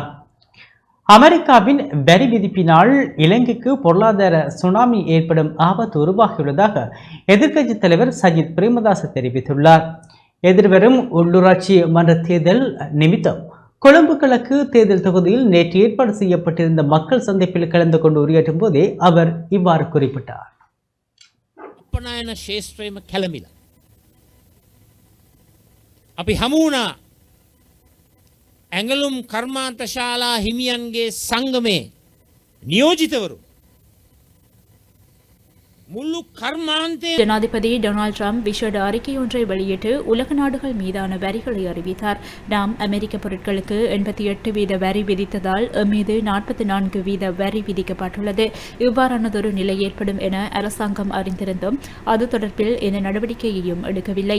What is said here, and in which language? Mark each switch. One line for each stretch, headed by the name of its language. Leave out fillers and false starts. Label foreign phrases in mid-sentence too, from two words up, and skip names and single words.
Tamil: அமெரிக்காவின் வரி விதிப்பினால் இலங்கைக்கு பொருளாதார சுனாமி ஏற்படும் ஆபத்து உருவாகியுள்ளதாக எதிர்க்கட்சித் தலைவர் சஜித் பிரேமதாச தெரிவித்துள்ளார். எதிர்வரும் உள்ளூராட்சி மன்ற தேர்தல் நிமித்தம் கொழும்பு கிழக்கு தேர்தல் தொகுதியில் நேற்று ஏற்பாடு செய்யப்பட்டிருந்த மக்கள் சந்திப்பில் கலந்து கொண்டு உரையாற்றும் போதே அவர் இவ்வாறு குறிப்பிட்டார்.
Sinhala: අපනයන ශේෂ්ත්‍රයම කැළමිලා. අපි හමුවුණා ඇඟලුම් කර්මාන්ත ශාලා හිමියන්ගේ සංගමේ නියෝජිතවරු මුල්ලු කර්මාන්තය
Tamil: ஜனாதிபதி டொனால்ட் ட்ரம்ப் விஷேட அறிக்கையொன்றை வெளியிட்டு உலக நாடுகள் மீதான வரிகளை அறிவித்தார். நாம் அமெரிக்க பொருட்களுக்கு 88% வரி விதித்ததால் மீது 44% வரி விதிக்கப்பட்டுள்ளது. இவ்வாறானதொரு நிலை ஏற்படும் என அரசாங்கம் அறிந்திருந்தும் அது தொடர்பில் எந்த நடவடிக்கையையும் எடுக்கவில்லை.